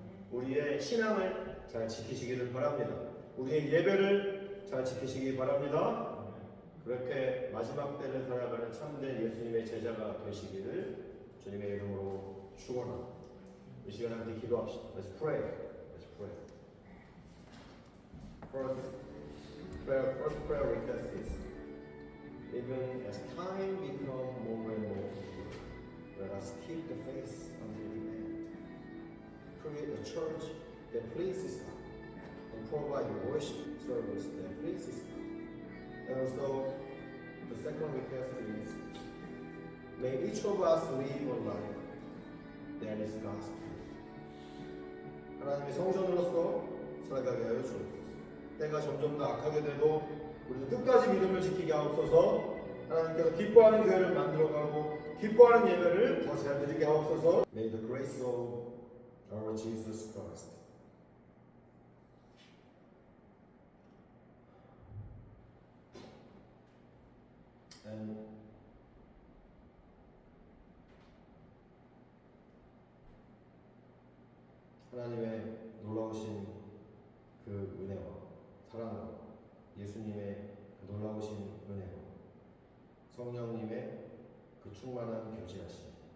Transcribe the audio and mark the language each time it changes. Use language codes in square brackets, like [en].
[ko] 우리의 신앙을 잘 지키시기를 바랍니다. 우리의 예배를 잘 지키시기 바랍니다. 그렇게 마지막 때를 살아가는 참된 예수님의 제자가 되시기를 주님의 이름으로 축원합니다. 이 시간 함께 기도합시다. [en] Let's pray. Let's pray. First prayer request is, even as time becomes more and more evil, let us keep the faith until the end. Create a church that pleases God and provide a worship service that pleases God. And also, the second request is, may each of us live a life that is gospel. [ko] 하나님의 성전으로서 살아가게 하여 주옵소서. 때가 점점 더 악하게 되고 우리도 끝까지 믿음을 지키게 하옵소서. 하나님께서 기뻐하는 교회를 만들어가고 기뻐하는 예배를 더 잘 드리게 하옵소서. [en] May the grace of our Jesus Christ and [ko] 하나님의 놀라우신 그 은혜와 사랑과 예수님의 그 놀라우신 은혜와 성령님의 그 충만한 교제하심